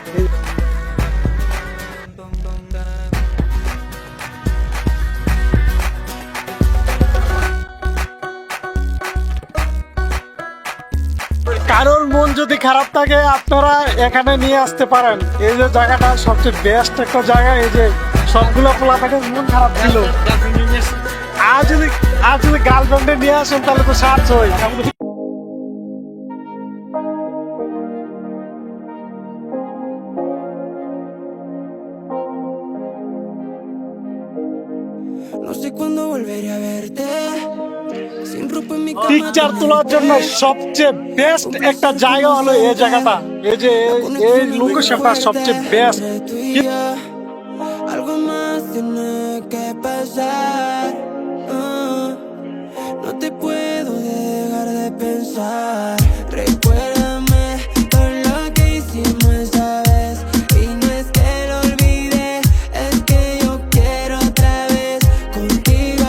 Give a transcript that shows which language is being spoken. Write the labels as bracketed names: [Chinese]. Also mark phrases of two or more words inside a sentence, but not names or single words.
[Bangla] কারোর মন যদি খারাপ থাকে আপনারা এখানে নিয়ে আসতে পারেন। এই যে জায়গাটা সবচেয়ে বেস্ট একটা জায়গা। এই যে সবগুলো পোলা থাকে মন খারাপ ছিল, আর যদি গার্লফ্রেন্ডে নিয়ে আসেন তাহলে তো সার্চ হয়। [Spanish] No sé cuándo volveré a verte. Sin ropa en mi cama. [Bangla] পিকচার তোলার জন্য সবচেয়ে বেস্ট একটা জায়গা হলো এই জায়গাটা। এই যে এই লোকেশনটা সবচেয়ে বেস্ট। [Spanish] Algo más tiene que pasar. No te puedo dejar de pensar. Recuérdame todo lo que hicimos esa vez. Y no es que lo olvide, es que yo quiero otra vez contigo.